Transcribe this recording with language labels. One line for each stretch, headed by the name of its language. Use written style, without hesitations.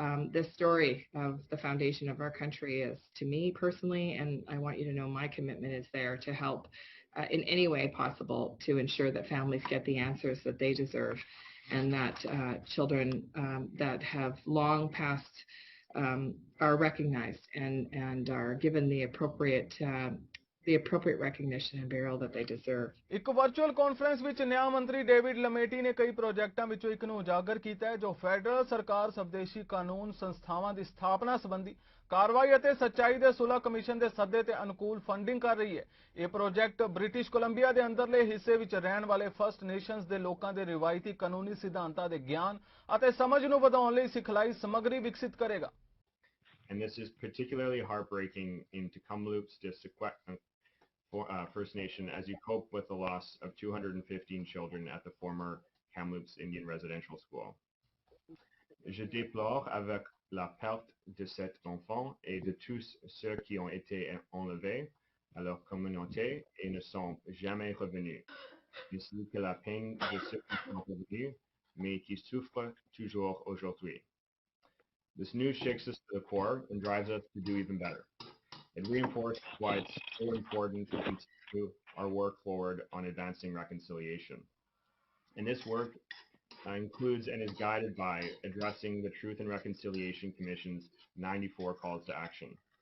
English: this story of the foundation of our country is to me personally, and I want you to know my commitment is there to help in any way possible to ensure that families get the answers that they deserve, and that children that have long passed are recognized and are given the appropriate recognition and burial that they deserve.
Punjabi: ਇੱਕ virtual conference ਵਿੱਚ ਨਿਆਂ ਮੰਤਰੀ David ਲਮੇਟੀ ਨੇ ਕਈ ਪ੍ਰੋਜੈਕਟਾਂ ਵਿੱਚੋਂ ਇੱਕ ਨੂੰ ਉਜਾਗਰ ਕੀਤਾ ਹੈ ਜੋ ਫੈਡਰਲ ਸਰਕਾਰ ਸਵਦੇਸ਼ੀ ਕਾਨੂੰਨ ਸੰਸਥਾਵਾਂ ਦੀ ਸਥਾਪਨਾ ਸੰਬੰਧੀ ਕਾਰਵਾਈ ਅਤੇ ਸੱਚਾਈ ਦੇ ਸੁਲਹ ਕਮਿਸ਼ਨ ਦੇ ਸੱਦੇ ਤੇ ਅਨੁਕੂਲ ਫੰਡਿੰਗ ਕਰ ਰਹੀ ਹੈ। ਇਹ ਪ੍ਰੋਜੈਕਟ ਬ੍ਰਿਟਿਸ਼ ਕੋਲੰਬੀਆ ਦੇ ਅੰਦਰਲੇ ਹਿੱਸੇ ਵਿੱਚ ਰਹਿਣ ਵਾਲੇ ਫਸਟ ਨੇਸ਼ਨਸ ਦੇ ਲੋਕਾਂ ਦੇ ਰਿਵਾਇਤੀ ਕਾਨੂੰਨੀ ਸਿਧਾਂਤਾਂ ਦੇ ਗਿਆਨ ਅਤੇ ਸਮਝ ਨੂੰ ਵਧਾਉਣ ਲਈ ਸਿਖਲਾਈ ਸਮੱਗਰੀ ਵਿਕਸਿਤ ਕਰੇਗਾ।
English: And this is particularly heartbreaking in Kamloops district First Nation as you cope with the loss of 215 children at the former Kamloops Indian Residential School.
French: Je déplore avec la perte de cet enfant et de tous ceux qui ont été enlevés à leur communauté et ne sont jamais revenus, ainsi que la peine de ceux qui sont revenus mais qui souffrent toujours aujourd'hui.
English: This news shakes us to the core and drives us to do even better. It reinforces why it's so important to continue our work forward on advancing reconciliation. And this work includes and is guided by addressing the Truth and Reconciliation Commission's 94 calls to action.